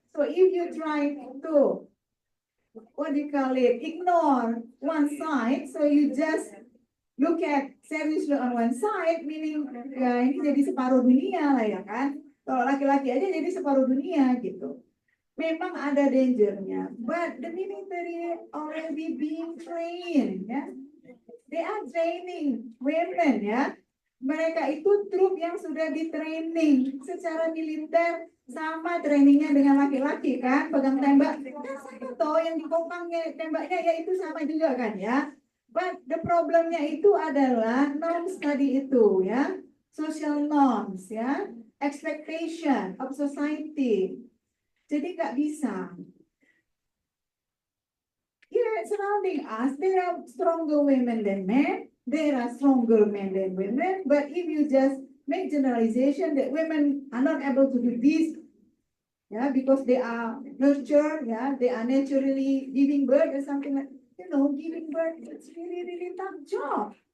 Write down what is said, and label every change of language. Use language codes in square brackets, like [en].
[en] So if you try to ignore one side, so you just look at seriously on one side, meaning [id] ya ini jadi separuh dunia lah ya kan. Kalau laki-laki aja jadi separuh dunia gitu. Memang ada dangernya, [en] but the military already being trained, [id] ya. [en] They are training women, ya. [id] Mereka itu trup yang sudah di-training secara militer, sama trainingnya dengan laki-laki kan, pegang tembak. Kan sama toh yang dikopangnya tembaknya ya itu sama juga kan, ya. But the problemnya itu adalah norms tadi itu, ya. [en] Social norms, ya. Expectation of society. [id] Jadi nggak bisa. [en] Yeah, surrounding us, there are stronger women than men. there are stronger men than women, but if you just make generalization that women are not able to do this, yeah, because they are nurtured, yeah, they are naturally giving birth or something like, giving birth, it's really, really tough job.